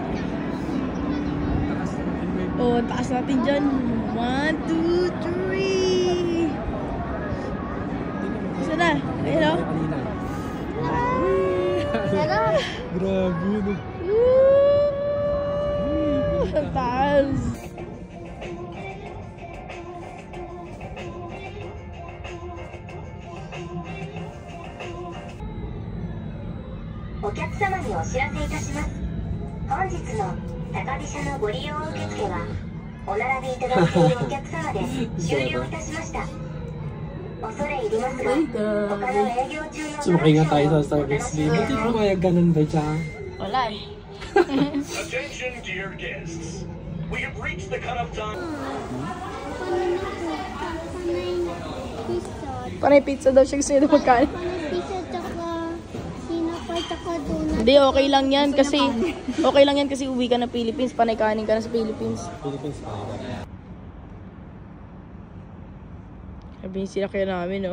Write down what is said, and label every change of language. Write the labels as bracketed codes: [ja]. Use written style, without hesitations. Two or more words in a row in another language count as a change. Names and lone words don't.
[tl] Oh, taas natin dyan. 1, 2, 3. Isa na. Ayun o. Grabe no. Taas. [ja] お客様にお知らせいたします。本日の高飛車のご利用受付はお並びいただいているお客様で終了いたしました。恐れ入りますが、他の営業中の [tl] Sumakay nga tayo sa [en] service fee. [tl] Buti pumayag ganun ba siya? Wala eh. [en] Attention dear guests. We have reached the cut-off time. [tl] Panay pizza daw siya gusto nyo magkain. Hindi, okay lang yan kasi uwi ka na Philippines, panay kanin ka na sa Philippines. Sabi yung sinakyan namin, oh.